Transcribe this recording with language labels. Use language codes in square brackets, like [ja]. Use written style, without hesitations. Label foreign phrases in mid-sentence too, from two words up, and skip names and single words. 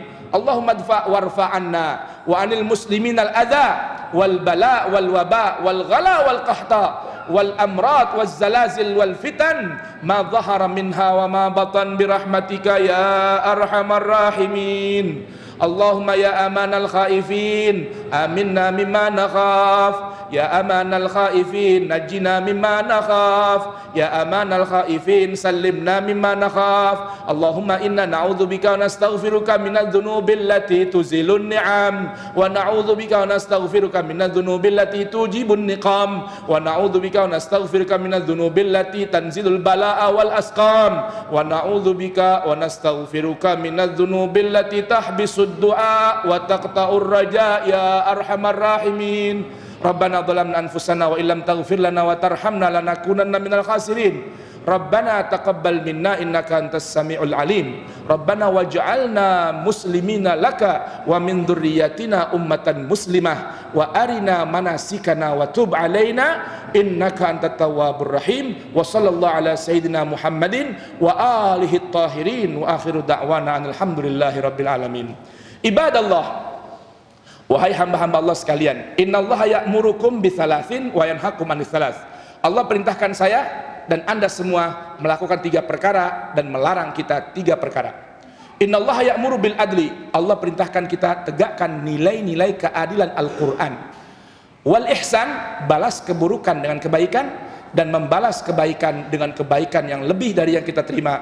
[ar] اللهم ادفع وارفع عنا وعن المسلمين الأذى والبلاء والوباء والغلاء والقحط والأمراض والزلازل والفتن ما ظهر منها وما بطن برحمتك يا أرحم الراحمين. اللهم يا أمان الخائفين آمنا مما نخاف، يا أمان الخائفين نجنا مما نخاف، يا أمان الخائفين سلمنا مما نخاف. اللهم إنا نعوذ بك ونستغفرك من الذنوب التي تزيل النعم، ونعوذ بك ونستغفرك من الذنوب التي تجلب النقم، ونعوذ بك ونستغفرك من الذنوب التي تنزل البلاء والأسقام، ونعوذ بك ونستغفرك من الذنوب التي تحبس الدعاء وتقطع الرجاء يا أرحم الراحمين. ربنا ظلمنا أنفسنا وإن لم تغفر لنا وترحمنا لنكونن من الخاسرين. ربنا تقبل منا إنك أنت السميع العليم. ربنا واجعلنا مسلمين لك ومن ذريتنا أمة مسلمة وأرنا مناسكنا وتب علينا إنك أنت التواب الرحيم. وصلى الله على سيدنا محمد وآله الطاهرين وآخر دعوانا الحمد لله رب العالمين. Ibadallah, [ms] wahai hamba-hamba Allah sekalian, [ar] إن الله يأمركم بثلاث وينهاكم عن ثلاث. [ms] Allah perintahkan saya dan Anda semua melakukan 3 perkara dan melarang kita 3 perkara. [ar] إن الله يأمر بالعدل, [ms] Allah perintahkan kita tegakkan nilai-nilai keadilan Al-Qur'an. [ar] والإحسان, [ms] balas keburukan dengan kebaikan dan membalas kebaikan dengan kebaikan yang lebih dari yang kita terima.